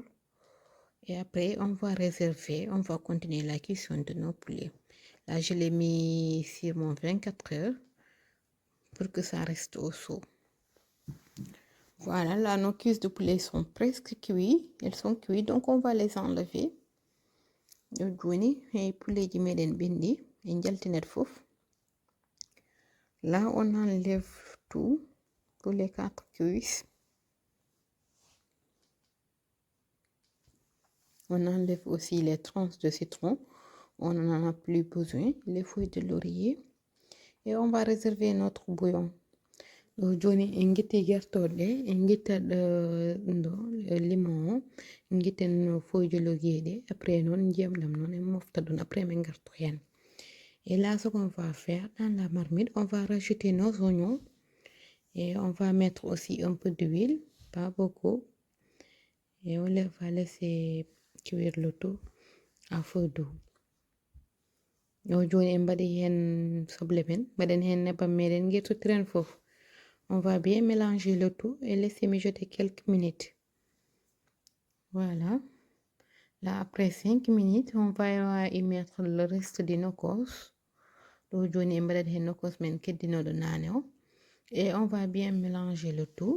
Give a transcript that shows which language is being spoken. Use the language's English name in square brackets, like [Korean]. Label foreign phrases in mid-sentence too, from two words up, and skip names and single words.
[French] Et après, on va réserver, on va continuer la cuisson de nos poulets. Là, je l'ai mis sur mon 24 heures pour que ça reste au chaud. Voilà, là, nos cuisses de poulet sont presque cuites. Elles sont cuites, donc on va les enlever. Et poulet qui [Fula] meden bindi, [French] là, on enlève tout, tous les 4 cuisses. On enlève aussi les tranches de citron. On n'en a plus besoin. Les feuilles de laurier. Et on va réserver notre bouillon. [Fula] Joni en guitte gertoɗe en guittat limon en guitten [French] feuille laurier [Fula] ɗe après non ndiyam ɗam non en mofta ɗum après min garto hen. [French] Et là ce qu'on va faire dans la marmite, on va rajouter nos oignons et on va mettre aussi un peu d'huile, pas beaucoup. Et on va laisser cuire le tout à feu doux. [Fula] Joni en mbaɗi hen soble men mbaɗen hen nebam meɗen guirtotiren fof. [French] On va bien mélanger le tout et laisser mijoter quelques minutes. Voilà. Là, après 5 minutes, on va y mettre le reste de nos cos. Et on va bien mélanger le tout.